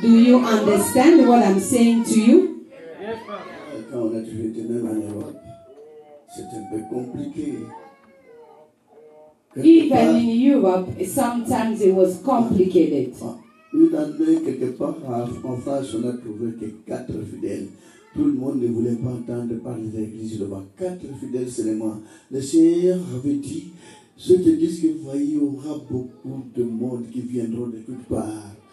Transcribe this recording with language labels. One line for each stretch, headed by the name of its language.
English: Do you understand what I'm saying to you?
French: Quand on a toujours été même en Europe, c'est un peu compliqué.
English: Even in Europe, sometimes it was complicated.
French: Une année, quelque part en France, on a trouvé que 4 fidèles. Tout le monde ne voulait pas entendre parler de l'église Liloba. 4 fidèles seulement. Le Seigneur avait dit, cette église que vous voyez, il y aura beaucoup de monde qui viendront de toutes parts.